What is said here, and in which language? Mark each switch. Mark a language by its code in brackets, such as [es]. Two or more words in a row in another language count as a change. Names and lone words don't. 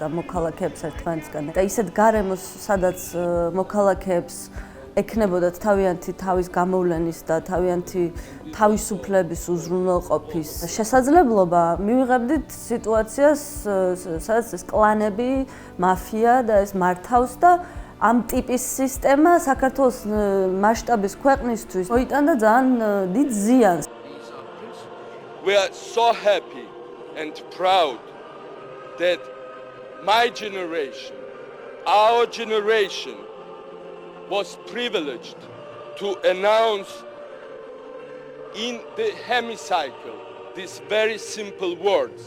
[ka] მოქალაქეებს ერთმანეთისგან და ისეთ გარემოს, სადაც მოქალაქეებს ექნებოდათ თავიანთი თავის გამოვლენის და თავიანთი თავისუფლების უზრუნველყოფის შესაძლებლობა, მივიღებდით სიტუაციას, სადაც ეს კლანები, მაფია და ეს მართავს და ამ ტიპის სისტემა საქართველოს მასშტაბის ქვეყნისთვის მოიტანდა ძალიან დიდ ზიანს. [en] We are so happy and proud that my generation, our generation, was privileged to announce in the hemicycle these very simple words.